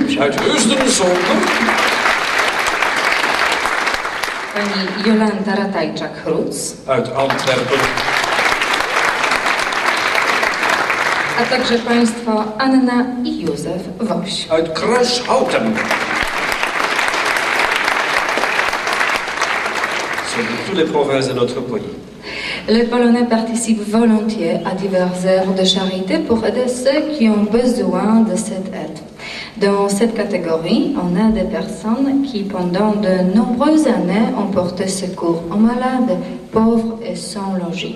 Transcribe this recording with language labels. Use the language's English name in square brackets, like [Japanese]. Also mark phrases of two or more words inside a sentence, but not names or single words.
[Dutch] Uit Heusden-Zolder. [Polish] Pani Jolanta Ratajczak-Hruc. [Dutch] Uit Antwerpen. [Polish] A także państwo Anna i Józef Woś. [Dutch] Uit Kruishouten. [French] Sur toutes les provinces de notre pays. Les Polonais participent volontiers à diverses œuvres de charité pour aider ceux qui ont besoin de cette aide. Dans cette catégorie, on a des personnes qui, pendant de nombreuses années, ont porté secours aux malades, pauvres et sans logis.